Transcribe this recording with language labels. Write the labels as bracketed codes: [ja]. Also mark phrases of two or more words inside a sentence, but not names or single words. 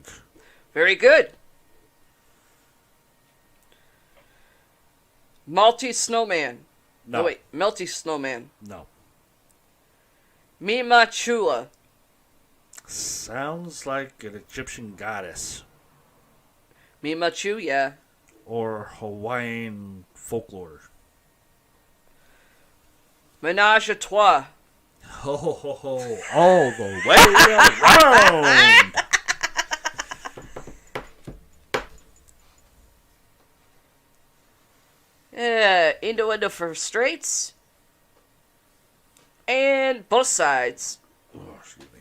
[en] Very good. Malty Snowman. No. Oh, wait. Melty Snowman. No. Mima Chula. Sounds like an Egyptian goddess. Mima Chu, yeah. Or Hawaiian folklore. [fr] Menage a Trois. [en] Ho ho ho ho. All the way around. innuendo for straights, and both sides Excuse me.